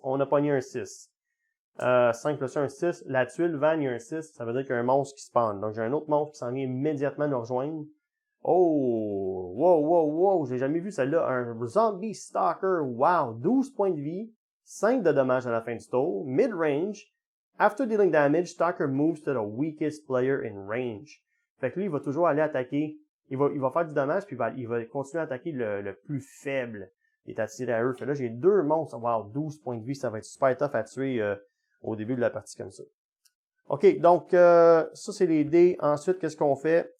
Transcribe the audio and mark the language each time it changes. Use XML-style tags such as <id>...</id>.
<fr>On a pogné un 6. 5 plus 1, 6. La tuile vanne, il y a un 6. Ça veut dire qu'il y a un monstre qui spawn. Donc, j'ai un autre monstre qui s'en vient immédiatement nous rejoindre. Oh! Wow! J'ai jamais vu celle-là. Un Zombie Stalker. Wow! 12 points de vie. 5 de dommages à la fin du tour.</fr> <en>Mid-range. After dealing damage, Stalker moves to the weakest player in range.</en> <fr>Fait que lui, il va toujours aller attaquer. Il va faire du dommage, puis il va continuer à attaquer le plus faible. Il est attiré à eux. Fait que là, j'ai 2 monstres. Wow, 12 points de vie. Ça va être super tough à tuer au début de la partie comme ça. OK, donc ça, c'est les dés. Ensuite, qu'est-ce qu'on fait?</fr>